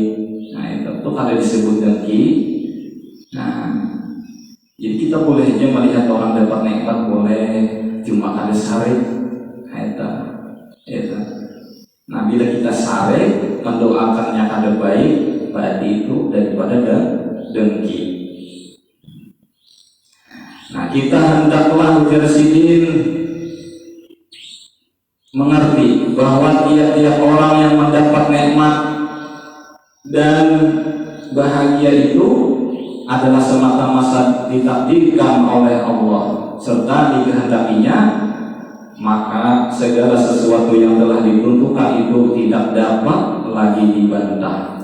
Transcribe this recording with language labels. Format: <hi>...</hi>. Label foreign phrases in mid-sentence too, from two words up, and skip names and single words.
<id>Nah, itu kada disebut dengki. Nah, jadi kita boleh aja melihat orang dapat nikmat, boleh, cuma</id> <bjn>kada sarik.</bjn> <id>Nah, itu. Nah, bila kita sarik, mendoakannya kada baik, berarti itu daripada dengki. Nah, kita hendaklah bersidin mengerti bahwa tiap-tiap orang yang mendapat nikmat dan bahagia itu adalah semata-mata ditakdirkan oleh Allah serta dikehendakinya, maka segala sesuatu yang telah ditentukan itu tidak dapat lagi dibantah.</id>